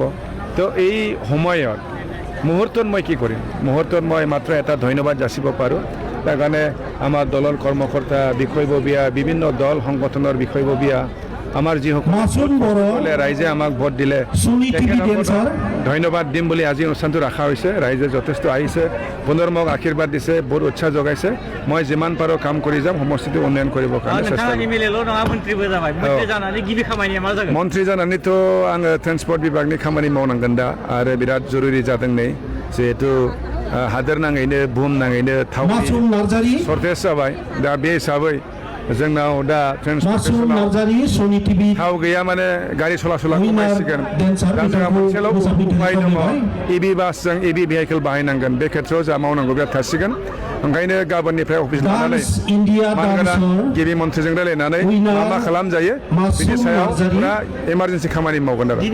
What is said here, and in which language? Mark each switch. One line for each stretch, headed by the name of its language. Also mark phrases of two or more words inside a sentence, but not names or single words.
Assamese: তো এই সময়ত মুহূৰ্তত মই কি কৰিম মুহূৰ্তত মই মাত্ৰ এটা ধন্যবাদ যাচিব পাৰোঁ তাৰ কাৰণে আমাৰ দলৰ কৰ্মকৰ্তা বিষয়ববীয়া বিভিন্ন দল সংগঠনৰ বিষয়ববীয়া আমাৰ যিসকলে ৰাইজে আমাক ভোট দিলে ধন্যবাদ দিম বুলি আজি অনুষ্ঠানটো ৰখা হৈছে ৰাইজে যথেষ্ট আহিছে পুনৰ মোক আশীৰ্বাদ দিছে বহুত উৎসাহ যোগাইছে মই যিমান পাৰোঁ কাম কৰি যাম সমষ্টিটো উন্নয়ন কৰিবৰ কাৰণে চেষ্টা কৰিম মন্ত্ৰী
Bodo: জানানैथ' आङो ट्रेन्सपर्ट बिभागनि खामानि मावनांगोन दा आरो बिराद जरुरि जादों नै जिहेतु हादोर नाङैनो बुहुम नाङैनो थावनि सर्टेज जाबाय दा बे हिसाबै जोंनाव दा ट्रेन्सपर्टेसनाव थाव गैया माने गारि सलासला खमायसिगोन दा जोंहा मोनसेल' उपाय दङ इभि बासजों इभि भेहिकेल बाहायनांगोन बे खेथ्रआव जा मावनांगौ बिराद थासिगोन ओंखायनो गाबोननिफ्राय अफिस लानानै मानगोनां गिबि मन्थ्रिजों रायलायनानै मा खालामजायो बिनि सायाव पुरा इमारजेन्सि खामानि मावगोन आरो